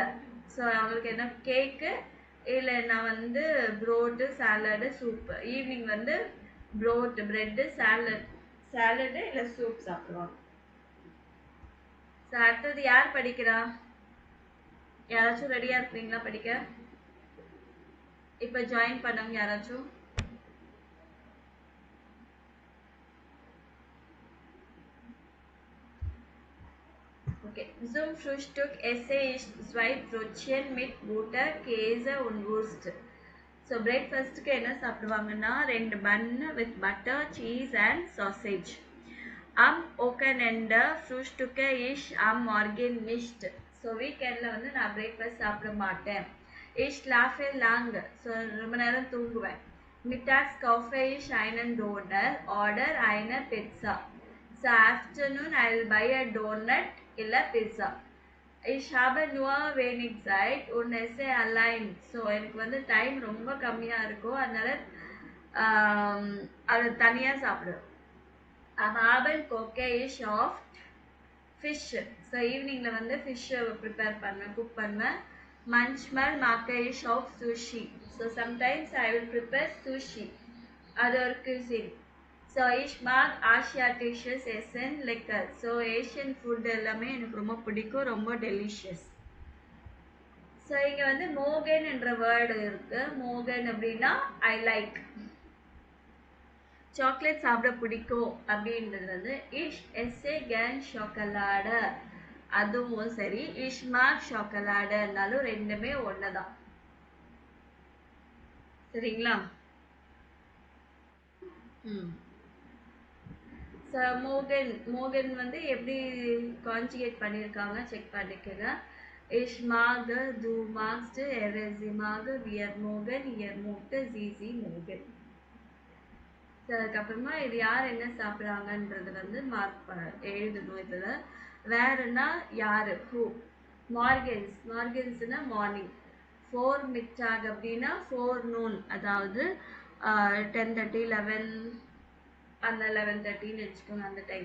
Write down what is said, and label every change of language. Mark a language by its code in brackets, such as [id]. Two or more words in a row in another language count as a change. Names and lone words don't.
[ta] ஸோ அவங்களுக்கு என்ன கேக்கு இல்லைன்னா வந்து ப்ரோட்டு, சாலடு, சூப்பு. ஈவினிங் வந்து ப்ரோட்டு, ப்ரெட்டு, சாலடு இல்லை சூப் சாப்பிடுவாங்க. ஸோ அடுத்தது யார் படிக்கிறா? யாராச்சும் ரெடியாக இருக்கிறீங்களா படிக்க? இப்போ ஜாயின் பண்ணவங்க யாராச்சும்? Okay. [de] Zum Frühstück esse ich 2 Brötchen mit Butter, Käse und Wurst. [ta] ஸோ பிரேக்ஃபாஸ்ட்டுக்கு என்ன சாப்பிடுவாங்கன்னா 2 பன்னு [en] with butter, cheese and sausage. [de] Wochenende frühstücke ich am Morgen nicht. [ta] ஸோ வீக்கெண்டில் வந்து நான் பிரேக்ஃபாஸ்ட் சாப்பிட மாட்டேன். [de] Ich schlafe lang. [ta] ஸோ ரொம்ப நேரம் தூங்குவேன். [de] Mittags kaufe ich einen Donner oder eine Pizza. [en] So afternoon I will buy a donut illa pizza. [de] Ich habe nur wenig Zeit und esse allein. [ta] So எனக்கு வந்து டைம் ரொம்ப கம்மியா இருக்கும். அதனால அது தனியா சாப்பிடுவேன். [de] Am Abend koche ich oft fish. [ta] So eveningல வந்து fish prepare பண்ணுவேன், cook பண்ணுவேன். [de] Manchmal mache ich auch sushi. [en] So sometimes I will prepare sushi. [ta] அது ஒரு cuisine. [de] ஸோ ich mag asiatisches Essen lecker. [ta] ஸோ [en] Asian food [ta] எல்லாமே எனக்கு ரொம்ப பிடிக்கும், ரொம்ப டெலிஷியஸ். ஸோ இங்கே வந்து மோகன் என்ற வேர்டு இருக்கு. மோகன் அப்படின்னா [en] I like. [ta] சாக்லேட் சாப்பிட பிடிக்கும் அப்படின்றது வந்து [de] ich esse gern Schokolade. [ta] அதுவும் சரி, [de] ich mag [ta] ஷாக்கலாடுனாலும் ரெண்டுமே ஒன்று தான். சரிங்களா? ம். ஸோ மோகன் வந்து எப்படி கான்ஜுகேட் பண்ணியிருக்காங்க செக் பண்ணிக்கோங்க. [de] Ich mag, du magst, sie mag, wir mögen, ihr mögt, sie mögen. [ta] ஸோ அதுக்கப்புறமா இது யார் என்ன சாப்பிட்றாங்கன்றது வந்து எழுதணும். இதில் வேறுனா யார், ஹூ. மார்கன்ஸ்னா மார்னிங். 4 மிட்டாக் அப்படின்னா 4 noon, அதாவது 10:30, 11 அந்த 11:30ன்னு வச்சுக்கோங்க அந்த டைம்.